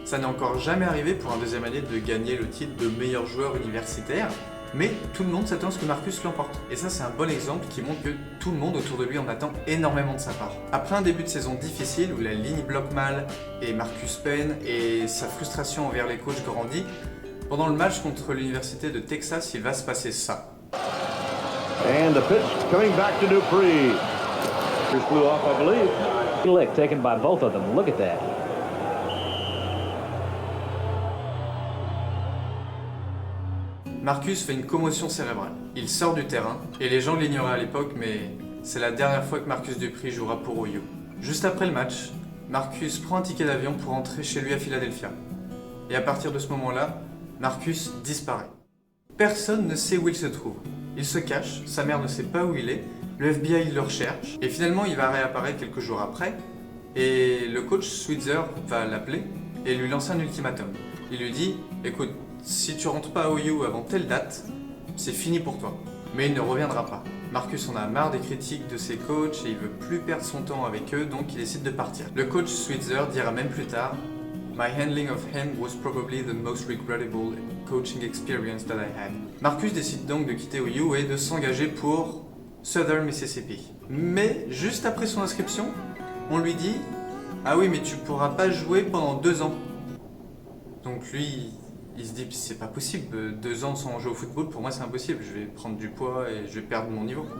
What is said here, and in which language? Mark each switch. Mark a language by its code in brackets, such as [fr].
[fr] Ça n'est encore jamais arrivé pour un deuxième année de gagner le titre de meilleur joueur universitaire, mais tout le monde s'attend à ce que Marcus l'emporte. Et ça, c'est un bon exemple qui montre que tout le monde autour de lui en attend énormément de sa part. Après un début de saison difficile où la ligne bloque mal et Marcus peine et sa frustration envers les coachs grandit, pendant le match contre l'université de Texas, il va se passer ça. [en] And the pitch coming back to Dupree. Just flew off, I believe. Lick taken by both of them. Look at that. [fr] Marcus fait une commotion cérébrale. Il sort du terrain, et les gens l'ignoraient à l'époque, mais c'est la dernière fois que Marcus Dupree jouera pour OU. Juste après le match, Marcus prend un ticket d'avion pour rentrer chez lui à Philadelphia. Et à partir de ce moment-là, Marcus disparaît. Personne ne sait où il se trouve. Il se cache, sa mère ne sait pas où il est, le FBI le recherche, et finalement il va réapparaître quelques jours après, et le coach Switzer va l'appeler et lui lancer un ultimatum. Il lui dit « Écoute, si tu rentres pas à OU avant telle date, c'est fini pour toi. » Mais il ne reviendra pas. Marcus en a marre des critiques de ses coachs et il veut plus perdre son temps avec eux, donc il décide de partir. Le coach Switzer dira même plus tard « [en] My handling of him was probably the most regrettable coaching experience that I had ». [fr] Marcus décide donc de quitter OU et de s'engager pour Southern Mississippi. Mais juste après son inscription, on lui dit « Ah oui, mais tu pourras pas jouer pendant 2 ans ». Donc lui, il se dit « C'est pas possible, 2 ans sans jouer au football, pour moi c'est impossible, je vais prendre du poids et je vais perdre mon niveau ».